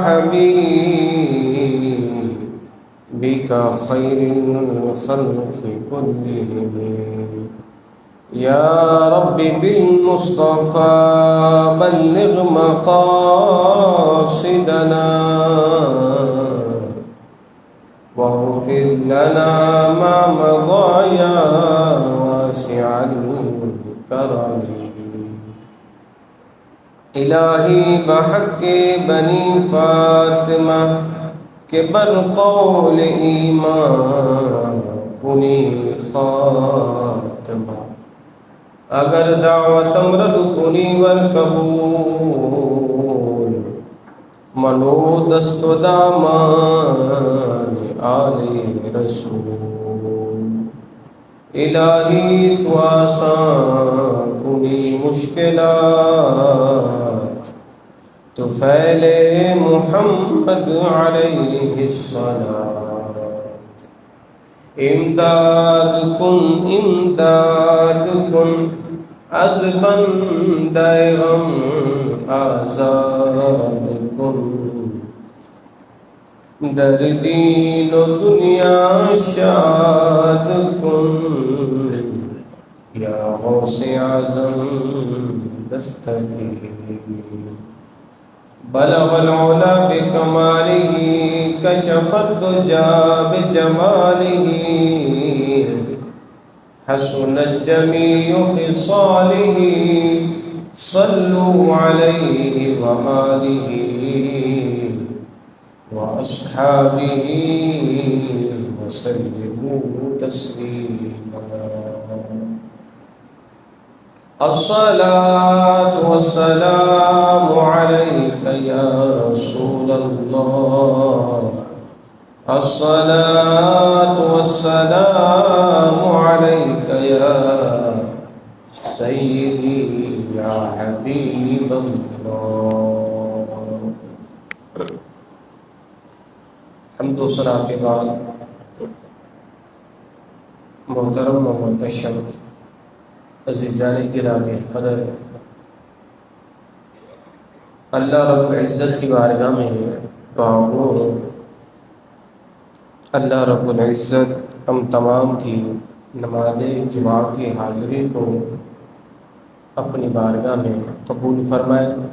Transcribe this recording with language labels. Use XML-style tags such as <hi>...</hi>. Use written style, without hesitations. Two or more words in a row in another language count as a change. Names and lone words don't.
<ar>حبيبك خير الخلق كلهم يا رب بالمصطفى بلغ مقاصدنا واغفر لنا ما مضى يا واسع الكرم.</ar> <fa>الہی بحق بنی فاطمہ کے بالقول ایمان کنی خاتمہ اگر دعوت امرد کنی ورقبول منو دست و دامان آل رسول. الہی تو آسان کنی مشکلات تو فعلِ محمد</fa> <ar>علیہ الصلاۃ.</ar> <fa>امداد کن از بندہ غم آزاد کن در دین و دنیا شاد کن یا غوث اعظم دستگیر.</fa> <ar>بلغ العلا بکمالہ کشف الدجا بجمالہ حسنت جمیع خصالہ صلوا علیہ وآلہ وأصحابه وسلموا تسليما. الصلاة والسلام عليك يا رسول الله الصلاة والسلام عليك يا سيدي حبیب اللہ۔</ar> <ur>حمد و ثنا کے بعد محترم و محتشم عزیزان گرامی قدر، اللہ رب العزت کی بارگاہ میں دعا گو اللہ رب العزت ہم تمام کی نماز جمعہ کی حاضری کو اپنی بارگاہ میں قبول فرمائے۔</ur>